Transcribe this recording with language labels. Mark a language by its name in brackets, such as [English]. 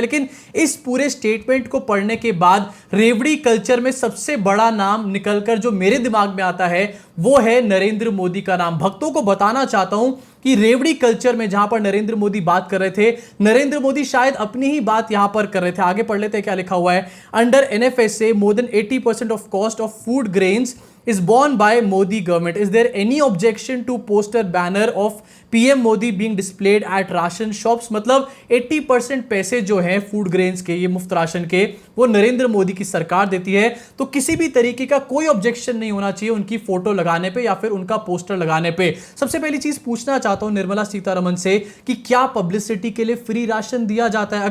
[Hindi] लेकिन इस पूरे स्टेटमेंट को पढ़ने के बाद रेवड़ी कल्चर में सबसे बड़ा नाम निकलकर जो मेरे दिमाग में आता है वो है नरेंद्र मोदी का नाम। भक्तों को बताना चाहता हूं कि रेवड़ी कल्चर में जहां पर नरेंद्र मोदी बात कर रहे थे, नरेंद्र मोदी शायद अपनी ही बात यहां पर कर रहे थे। [English] आगे पढ़ लेते हैं क्या लिखा हुआ है। Under NFSA more than 80% of cost of food grains is borne by Modi government. Is there any objection to poster banner of PM Modi being displayed at ration shops? [Hindi] मतलब 80% पैसे जो हैं फूड ग्रेन्स के, ये मुफ्त ration के, वो नरेंद्र मोदी की सरकार देती है, तो किसी भी तरीके का कोई ऑब्जेक्शन नहीं होना चाहिए उनकी फोटो लगाने पे या फिर उनका पोस्टर लगाने पे। सबसे पहली चीज पूछना चाहता हूं निर्मला सीतारमण से कि क्या पब्लिसिटी के लिए फ्री राशन दिया जाता है?